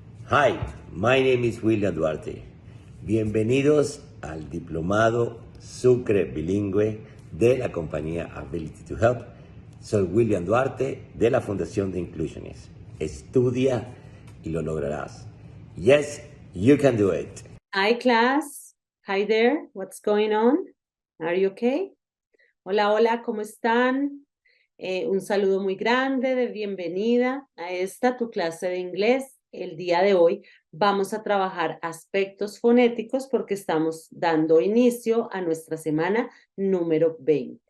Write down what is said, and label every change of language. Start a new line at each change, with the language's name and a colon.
English: Hi, my name is William Duarte.
Spanish: Bienvenidos al diplomado Sucre Bilingüe de la compañía Ability to Help. Soy William Duarte de la Fundación de Inclusiones. Estudia y lo lograrás.
English: Yes, you can do it. Hi class, hi there, what's going on? Are you okay?
Spanish: Hola, hola, ¿cómo están? Un saludo muy grande de bienvenida a esta tu clase de inglés. El día de hoy vamos a trabajar aspectos fonéticos porque estamos dando inicio a nuestra semana número 20.